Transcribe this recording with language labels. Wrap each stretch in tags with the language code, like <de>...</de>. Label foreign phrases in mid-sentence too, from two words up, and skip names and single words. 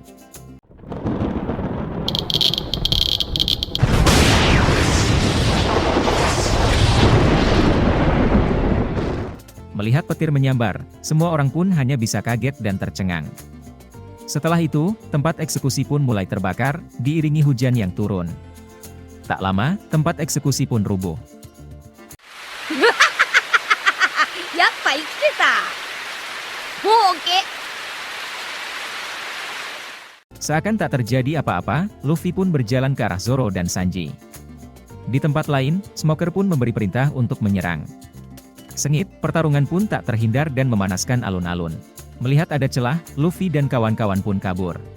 <id>Melihat petir menyambar, semua orang pun hanya bisa kaget dan tercengang. Setelah itu, tempat eksekusi pun mulai terbakar, diiringi hujan yang turun. Tak lama, tempat eksekusi pun rubuh.</id> <ja>やっぱ生きてた。もう OK。</ja> <id>Seakan tak terjadi apa-apa, Luffy pun berjalan ke arah Zoro dan Sanji. Di tempat lain, Smoker pun memberi perintah untuk menyerang. Sengit, pertarungan pun tak terhindar dan memanaskan alun-alun. Melihat ada celah, Luffy dan kawan-kawan pun kabur.</id>